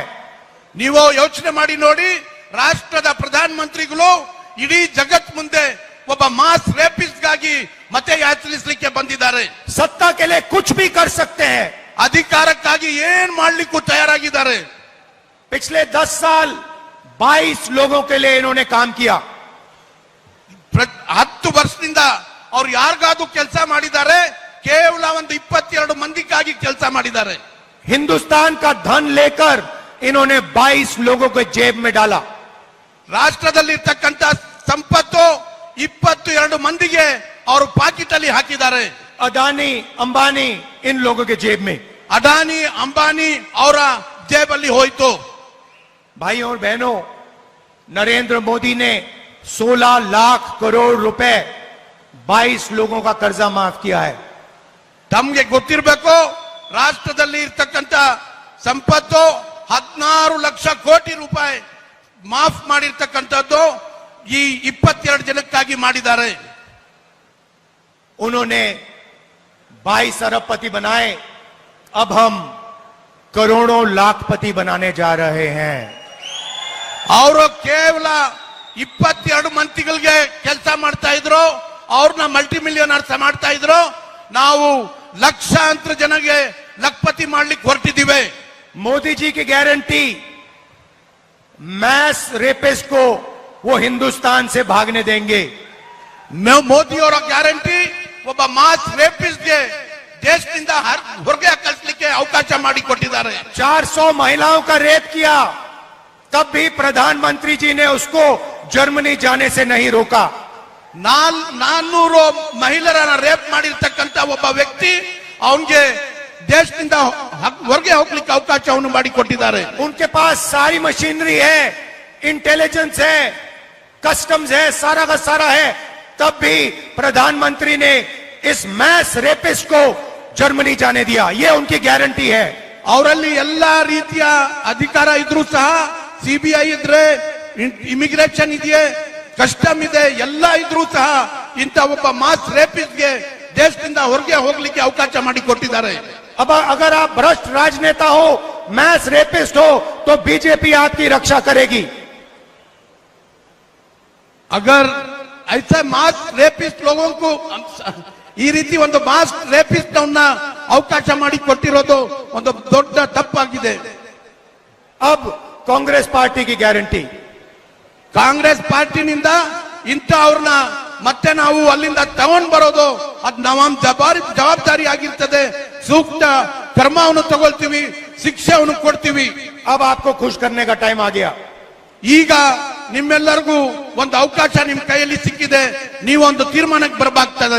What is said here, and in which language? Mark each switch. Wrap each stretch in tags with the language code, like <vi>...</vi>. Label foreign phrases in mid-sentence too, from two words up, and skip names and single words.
<kn>ನೀವು ಯೋಚನೆ ಮಾಡಿ ನೋಡಿ, ರಾಷ್ಟ್ರದ ಪ್ರಧಾನಮಂತ್ರಿಗಳು ಇಡೀ ಜಗತ್ ಮುಂದೆ ಒಬ್ಬ</kn> <en>mass rapist</en> <kn>ಗಾಗಿ ಮತ ಯಾಚಿಸಲಿಕ್ಕೆ ಬಂದಿದ್ದಾರೆ।</kn> <hi>सत्ता के लिए कुछ भी कर सकते हैं।</hi> <kn>ಅಧಿಕಾರಕ್ಕಾಗಿ ಏನ್ ಮಾಡ್ಲಿಕ್ಕೂ ತಯಾರಾಗಿದ್ದಾರೆ।</kn> <hi>पिछले 10 साल 22 लोगों के लिए इन्होंने काम किया।</hi> <kn>10 ವರ್ಷದಿಂದ ಅವ್ರು ಯಾರಿಗಾದ್ರೂ ಕೆಲಸ ಮಾಡಿದ್ದಾರೆ? ಕೇವಲ ಒಂದು 22 ಮಂದಿಗಾಗಿ ಕೆಲಸ ಮಾಡಿದ್ದಾರೆ।</kn> <hi>हिंदुस्तान का धन लेकर इन्होंने 22 लोगों को जेब में डाला।</hi> <kn>ರಾಷ್ಟ್ರದಲ್ಲಿರ್ತಕ್ಕಂಥ ಸಂಪತ್ತು 22 ಮಂದಿಗೆ ಅವರು ಪಾಕೆಟ್ ಅಲ್ಲಿ ಹಾಕಿದ್ದಾರೆ।</kn> <hi>अदानी अंबानी इन लोगों के जेब में।</hi> <kn>ಅದಾನಿ ಅಂಬಾನಿ ಅವರ ಜೇಬಲ್ಲಿ ಹೋಯಿತು।</kn> <hi>भाइयों और बहनों, नरेंद्र मोदी ने 16 लाख करोड़ रुपए 22 लोगों का कर्जा माफ किया है।</hi> <kn>ತಮ್ಗೆ ಗೊತ್ತಿರಬೇಕು, ರಾಷ್ಟ್ರದಲ್ಲಿ ಇರ್ತಕ್ಕಂಥ ಸಂಪತ್ತು 16 ಲಕ್ಷ ಕೋಟಿ ರೂಪಾಯಿ ಮಾಫ್ ಮಾಡಿರ್ತಕ್ಕಂಥದ್ದು ಈ 22 ಜನಕ್ಕಾಗಿ ಮಾಡಿದ್ದಾರೆ।</kn> <hi>उन्होंने 22 अरबपति बनाए, अब हम करोड़ों लाखपति बनाने जा रहे हैं।</hi> <kn>ಅವರು ಕೇವಲ 22 ಮಂತ್ರಿಗಳಿಗೆ ಕೆಲಸ ಮಾಡ್ತಾ ಇದ್ರು, ಅವ್ರನ್ನ</kn> <en>multi millionaires</en> <kn>ಮಾಡ್ತಾ ಇದ್ರು। ನಾವು ಲಕ್ಷಾಂತರ ಜನಗೆ ಲಖಪತಿ ಮಾಡ್ಲಿಕ್ಕೆ ಹೊರಟಿದ್ದೀವಿ।</kn> <hi>मोदी जी की गारंटी,</hi> <en>mass rapist</en> <hi>को वो हिंदुस्तान से भागने देंगे।</hi> <kn>ಮೋದಿ ಅವರ ಗ್ಯಾರಂಟಿ ಒಬ್ಬ</kn> <en>mass rapist</en> <kn>ದೇಶದಿಂದ ಹೊರಗೆ ಕಳಿಸಲಿಕ್ಕೆ ಅವಕಾಶ ಮಾಡಿಕೊಟ್ಟಿದ್ದಾರೆ।</kn> <hi>400 महिलाओं का रेप किया, तब भी प्रधानमंत्री जी ने उसको जर्मनी जाने से नहीं रोका।</hi> <kn>400 ಮಹಿಳೆಯರನ್ನ ರೇಪ್ ಮಾಡಿರ್ತಕ್ಕಂಥ ಒಬ್ಬ ವ್ಯಕ್ತಿ ಅವನಿಗೆ ದೇಶದಿಂದ ಹೊರಗೆ ಹೋಗ್ಲಿಕ್ಕೆ ಅವಕಾಶವನ್ನು ಮಾಡಿಕೊಟ್ಟಿದ್ದಾರೆ।</kn> <hi>उनके पास सारी मशीनरी है, इंटेलिजेंस है, कस्टम्स है, सारा का सारा है, तब भी प्रधानमंत्री ने इस</hi> <en>mass rapist</en> <hi>को जर्मनी जाने दिया। ये उनकी गारंटी है।</hi> <kn>ಅವರಲ್ಲಿ ಎಲ್ಲಾ ರೀತಿಯ ಅಧಿಕಾರ ಇದ್ರೂ ಸಹ, ಸಿಬಿಐ ಇದ್ರೆ, ಇಮಿಗ್ರೇಷನ್ ಇದೆಯೇ, ಕಸ್ಟಮ್ ಇದೆ, ಎಲ್ಲ ಇದ್ರೂ ಸಹ ಇಂಥ ಒಬ್ಬ</kn> <en>mass rapist</en> <kn>ದೇಶದಿಂದ ಹೊರಗೆ ಹೋಗ್ಲಿಕ್ಕೆ ಅವಕಾಶ ಮಾಡಿಕೊಟ್ಟಿದ್ದಾರೆ।</kn> <hi>अब अगर आप भ्रष्ट राजनेता हो,</hi> <en>mass rapist</en> <hi>हो, तो बीजेपी आपकी रक्षा करेगी। अगर ऐसे</hi> <en>mass rapist</en> <hi>लोगों को</hi> <kn>ಈ ರೀತಿ ಒಂದು</kn> <en>mass rapist</en> <kn>ಅವನ್ನ ಅವಕಾಶ ಮಾಡಿಕೊಟ್ಟಿರೋದು ಒಂದು ದೊಡ್ಡ ತಪ್ಪಾಗಿದೆ।</kn> <hi>अब कांग्रेस पार्टी की गारंटी,</hi> <kn>ಕಾಂಗ್ರೆಸ್ ಪಾರ್ಟಿನಿಂದ ಇಂಥ ಅವ್ರನ್ನ ಮತ್ತೆ ನಾವು ಅಲ್ಲಿಂದ ತಗೊಂಡ್ ಬರೋದು ಅದು ನಮ್ಮ ಜವಾಬ್ದಾರಿ ಆಗಿರ್ತದೆ। ಸೂಕ್ತ ಕ್ರಮವನ್ನು ತಗೊಳ್ತೀವಿ, ಶಿಕ್ಷೆಯನ್ನು ಕೊಡ್ತೀವಿ।</kn> <hi>अब आपको खुश करने का टाइम आ गया।</hi> <kn>ಈಗ ನಿಮ್ಮೆಲ್ಲರಿಗೂ ಒಂದು ಅವಕಾಶ ನಿಮ್ ಕೈಯಲ್ಲಿ ಸಿಕ್ಕಿದೆ, ನೀವೊಂದು ತೀರ್ಮಾನಕ್ಕೆ ಬರಬೇಕಾಗ್ತದೆ।</kn>